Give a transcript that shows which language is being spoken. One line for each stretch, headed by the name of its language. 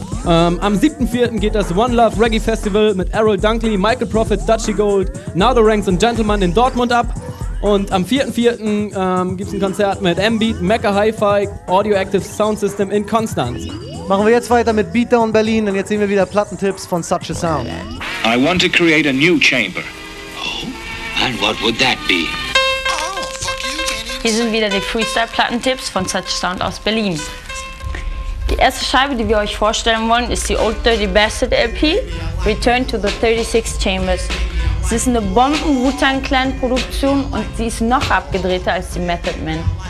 German: Am 7.4. geht das One Love Reggae Festival mit Errol Dunkley, Michael Prophet, Dutchy Gold, Now the Ranks und Gentleman in Dortmund ab. Und am 4.4. gibt es ein Konzert mit M-Beat, Mecca Hi-Fi, Audio Active Sound System in Konstanz. Machen wir jetzt weiter mit Beatdown Berlin und jetzt sehen wir wieder Plattentipps von Such a Sound.
English: I want to create a new chamber. Oh, and what would that be?
German: Hier sind wieder die Freestyle-Plattentipps von Such a Sound aus Berlin. Die erste Scheibe, die wir euch vorstellen wollen, ist die Old Dirty Bastard LP, Return to the 36 Chambers. Es ist eine Bomben-Wu-Tang-Clan-Produktion und sie ist noch abgedrehter als die Method Man.